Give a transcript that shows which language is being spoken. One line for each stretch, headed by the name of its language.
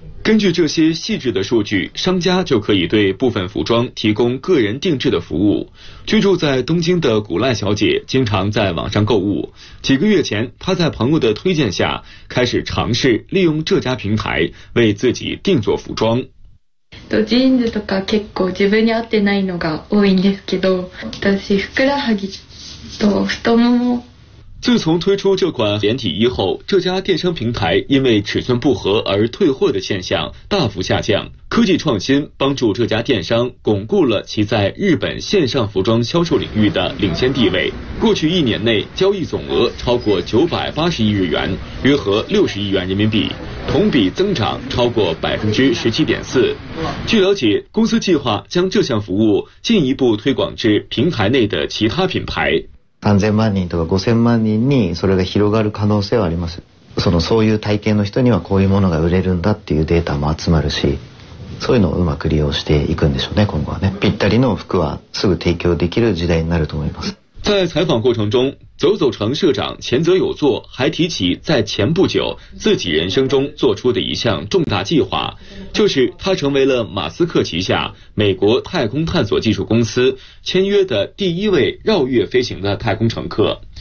Chinese: 根据这些细致的数据，商家就可以对部分服装提供个人定制的服务。居住在东京的古濑小姐经常在网上购物，几个月前她在朋友的推荐下开始尝试利用这家平台为自己定做服装。
Japanese: ジーンズとか結構自分に合ってないのが多いんですけど、私ふくらはぎと太もも。
Chinese: 自从推出这款连体衣后，这家电商平台因为尺寸不合而退货的现象大幅下降。科技创新帮助这家电商巩固了其在日本线上服装销售领域的领先地位。过去一年内，交易总额超过980亿日元，约合60亿元人民币，同比增长超过17.4%。据了解，公司计划将这项服务进一步推广至平台内的其他品牌。
Japanese: 3000万人とか5000万人にそれが広がる可能性はあります。そういう体験の人にはこういうものが売れるんだっていうデータも集まるし、そういうのをうまく利用していくんでしょうね今後はねぴったりの服はすぐ提供できる時代になると思います。
Chinese: 在采访过程中，走走城社长前泽有作还提起在前不久自己人生中做出的一项重大计划，就是他成为了马斯克旗下美国太空探索技术公司签约的第一位绕月飞行的太空乘客。